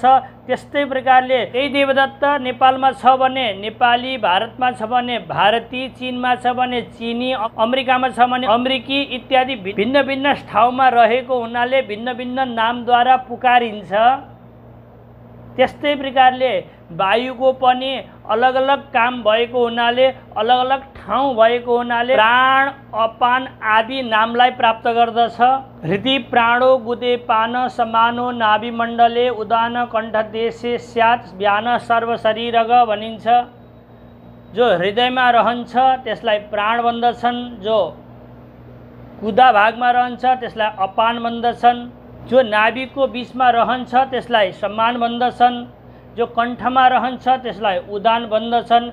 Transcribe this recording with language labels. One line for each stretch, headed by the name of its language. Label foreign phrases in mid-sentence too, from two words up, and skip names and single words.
Nepali: त्यस्तै प्रकारले त्यही देवदत्त नेपालमा छ भने नेपाली, भारतमा छ भने भारती, चीनमा छ भने चीनी, अमेरिकामा छ भने अमेरिकी इत्यादि भिन्न भिन्न ठाउँमा रहेको हुनाले भिन्न भिन्न नामद्वारा पुकारिन्छ। त्यस्तै प्रकारले वायुको पनि अलग अलग काम भएको हुनाले, अलग अलग ठाउँ भएको हुनाले प्राण, अपान आदि नामलाई प्राप्त गर्दछ।
Sanskrit: हृदि प्राणो गुदेपान समानो नाभिमण्डले उदान कण्ठदेशे स्यात् व्यान सर्वशरीरग भनिन्छ।
Nepali: जो हृदयमा रहन्छ त्यसलाई प्राण भन्दछन्। जो गुदा भागमा रहन्छ त्यसलाई अपान भन्दछन्। जो नाभिको बीचमा रहन्छ त्यसलाई समान भन्दछन्। जो कण्ठमा रहन्छ त्यसलाई उदान भन्दछन्।